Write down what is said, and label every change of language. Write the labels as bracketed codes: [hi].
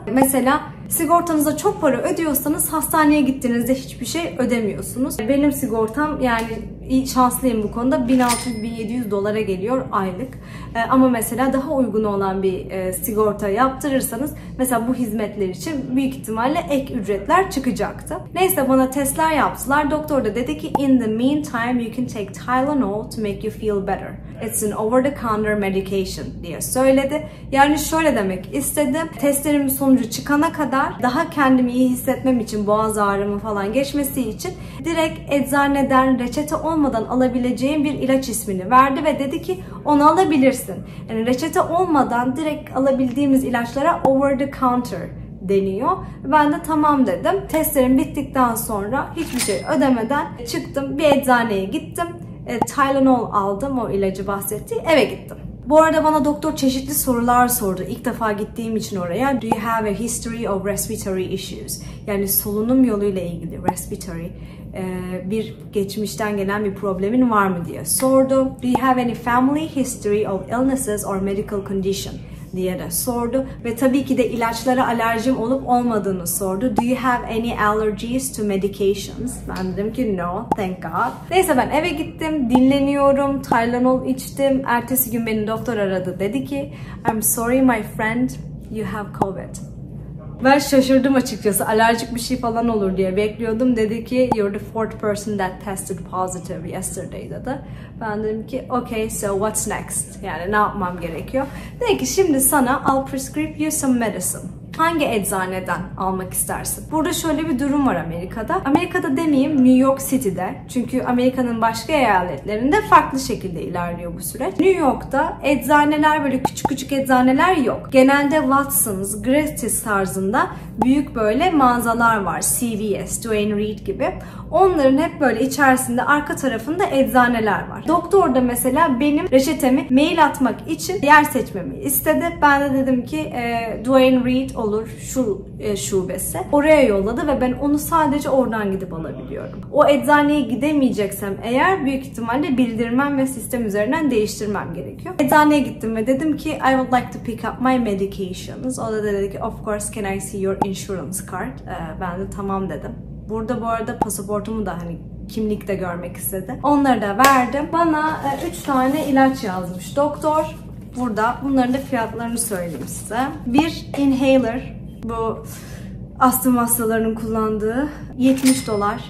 [tr] Mesela sigortanıza çok para ödüyorsanız hastaneye gittiğinizde hiçbir şey ödemiyorsunuz. Benim sigortam yani şanslıyım bu konuda 1600-1700 dolara geliyor aylık. Ama mesela daha uygun olan bir sigorta yaptırırsanız mesela bu hizmetler için büyük ihtimalle ek ücretler çıkacaktı. Neyse bana testler yaptılar. Doktor da dedi ki [en] "In the meantime you can take Tylenol to make you feel better. It's an over-the-counter medication" [tr] diye söyledi. Yani şöyle demek istedi. Testlerimin sonucu çıkana kadar daha kendimi iyi hissetmem için boğaz ağrımı falan geçmesi için direkt eczaneden reçete olmadan alabileceğim bir ilaç ismini verdi ve dedi ki "Onu alabilirsin." Yani reçete olmadan direkt alabildiğimiz ilaçlara over the counter deniyor. Ben de tamam dedim. Testlerim bittikten sonra hiçbir şey ödemeden çıktım. Bir eczaneye gittim. Tylenol aldım, o ilacı bahsettiği, eve gittim. Bu arada bana doktor çeşitli sorular sordu. İlk defa gittiğim için oraya. [en] "Do you have a history of respiratory issues?" [tr] Yani solunum yoluyla ilgili respiratory bir geçmişten gelen bir problemin var mı diye sordu. [en] "Do you have any family history of illnesses or medical condition?" [tr] diye de sordu. Ve tabii ki de ilaçlara alerjim olup olmadığını sordu. [en] "Do you have any allergies to medications?" [tr] Ben dedim ki [en] "No, thank God." [tr] Neyse ben eve gittim, dinleniyorum, Tylenol içtim. Ertesi gün beni doktor aradı. Dedi ki [en] "I'm sorry my friend, you have COVID." [tr] Ben şaşırdım açıkçası. Alerjik bir şey falan olur diye bekliyordum. Dedi ki [en] you're the fourth person that tested positive yesterday [tr] dedi. Ben dedim ki [en] okay, so what's next? [tr] Yani ne yapmam gerekiyor? Dedi ki şimdi sana [en] I'll prescribe you some medicine. [tr] Hangi eczaneden almak istersin? Burada şöyle bir durum var Amerika'da. Amerika'da demeyeyim, New York City'de. Çünkü Amerika'nın başka eyaletlerinde farklı şekilde ilerliyor bu süreç. New York'ta eczaneler, böyle küçük küçük eczaneler yok. Genelde Watson's, Gratis tarzında büyük böyle mağazalar var. CVS, Duane Reade gibi. Onların hep böyle içerisinde arka tarafında eczaneler var. Doktor da mesela benim reçetemi mail atmak için yer seçmemi istedi. Ben de dedim ki Duane Reade olur şu şubesi. Oraya yolladı ve ben onu sadece oradan gidip alabiliyorum. O eczaneye gidemeyeceksem eğer büyük ihtimalle bildirmem ve sistem üzerinden değiştirmem gerekiyor. Eczaneye gittim ve dedim ki [en] I would like to pick up my medications. [tr] O da dedi ki [en] of course can I see your insurance card? [tr] Ben de tamam dedim. Burada bu arada pasaportumu da hani kimlikte görmek istedi. Onları da verdim. Bana 3 tane ilaç yazmış doktor. Burada bunların da fiyatlarını söyleyeyim size. Bir inhaler, bu astım hastalarının kullandığı, $70.